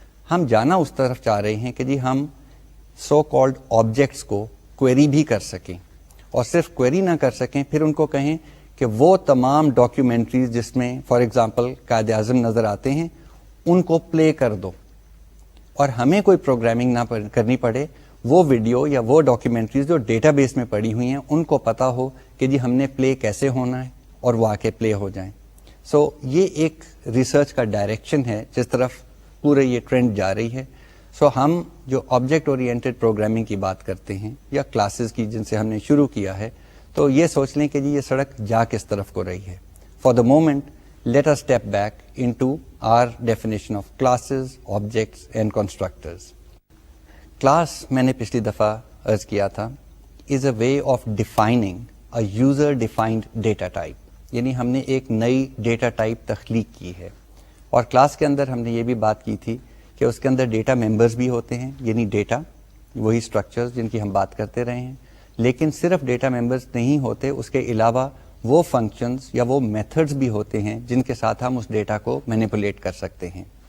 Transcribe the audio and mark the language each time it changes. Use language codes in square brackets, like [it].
[ur] ہم جانا اس طرف چاہ رہے ہیں کہ جی ہم سو کالڈ آبجیکٹس کو کوئری بھی کر سکیں, اور صرف کوئری نہ کر سکیں, پھر ان کو کہیں کہ وہ تمام ڈاکیومنٹریز جس میں فار ایگزامپل قائد اعظم نظر آتے ہیں ان کو پلے کر دو, اور ہمیں کوئی پروگرامنگ نہ کرنی پڑے, وہ ویڈیو یا وہ ڈاکیومنٹریز جو ڈیٹا بیس میں پڑی ہوئی ہیں ان کو پتا ہو کہ جی ہم نے پلے کیسے ہونا ہے اور وہ آ کے پلے ہو جائیں. سو یہ ایک ریسرچ کا ڈائریکشن ہے جس طرف پورے یہ ٹرینڈ جا رہی ہے. سو ہم جو آبجیکٹ اورینٹڈ پروگرامنگ کی بات کرتے ہیں یا کلاسز کی جن سے ہم نے شروع کیا ہے, تو یہ سوچ لیں کہ جی یہ سڑک جا کس طرف کو رہی ہے. [en] For the moment let us step back into our definition of classes, objects and constructors. Class [ur] میں نے پچھلی دفعہ عرض کیا تھا [en] is a way of defining a user defined data type. [ur] یعنی ہم نے ایک نئی ڈیٹا ٹائپ تخلیق کی ہے, اور کلاس کے اندر ہم نے یہ بھی بات کی تھی کہ اس کے اندر ڈیٹا ممبرز بھی ہوتے ہیں, یعنی ڈیٹا وہی اسٹرکچرز جن کی ہم بات کرتے رہے ہیں, لیکن صرف ڈیٹا ممبرز نہیں ہوتے, اس کے علاوہ وہ فنکشنز یا وہ میتھڈز بھی ہوتے ہیں جن کے ساتھ ہم اس ڈیٹا کو مینیپولیٹ کر سکتے ہیں.